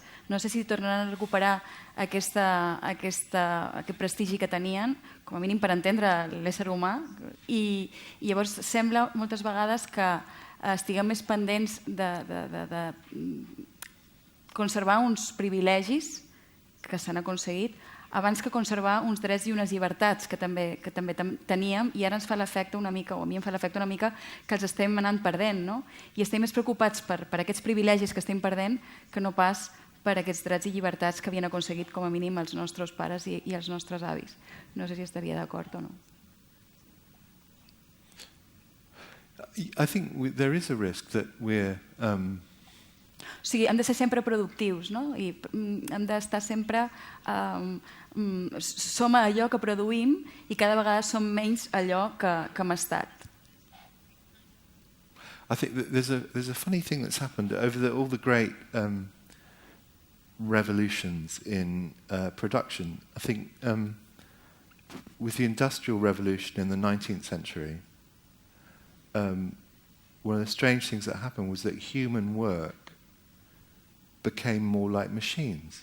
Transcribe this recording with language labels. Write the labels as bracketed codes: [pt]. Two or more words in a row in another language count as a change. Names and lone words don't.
[ca] No sé si tornaran a recuperar aquest prestigi que tenien, com a mínim per entendre l'ésser humà, i llavors sembla moltes vegades que estiguem més pendents de conservar uns privilegis que s'han aconseguit abans que conservar uns drets i unes llibertats que també teníem, i ara ens fa l'efecte una mica, o a mi em fa l'efecte una mica, que els estem anant perdent, no? I estem més preocupats per aquests privilegis que estem perdent que no pas per aquests drets i llibertats que havien aconseguit com a mínim els nostres pares i els nostres avis. No sé si estaria d'acord o no. [en] I think there is a risk that we're... [ca] O sigui, hem de ser sempre productius, no? I hem d'estar sempre... Som allò que produïm i cada vegada som menys allò que hem estat. [en] I think that there's a funny thing that's happened over all the great revolutions in production. I think with the Industrial Revolution in the 19th century, one of the strange things that happened was that human work became more like machines.